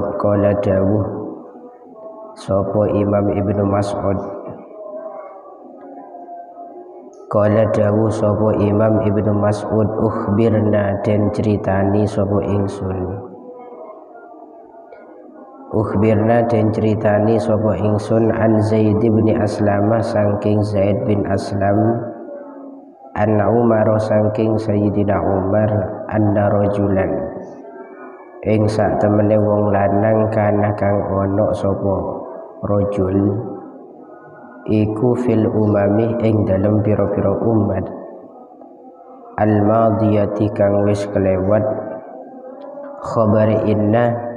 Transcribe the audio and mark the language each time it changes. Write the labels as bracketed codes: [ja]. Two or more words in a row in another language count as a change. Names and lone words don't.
[jv] Kala dawuh sapa Imam Ibnu Mas'ud, kala dawuh sapa Imam Ibnu Mas'ud, ukhbirna den ceritani sapa ingsun, ukhbirna den ceritani sapa ingsun an Zaid bin Aslam saking Zaid bin Aslam, an Umar saking Sayyidina Umar, [ar] أن رجلا [jv] ing sak temene wong lanang kana kang ana sapa rajul iku [ar] في الأمم [jv] ing dalem pira-pira umat [ar] الماضية [jv] kang wis kelewat, [ar] خبر إن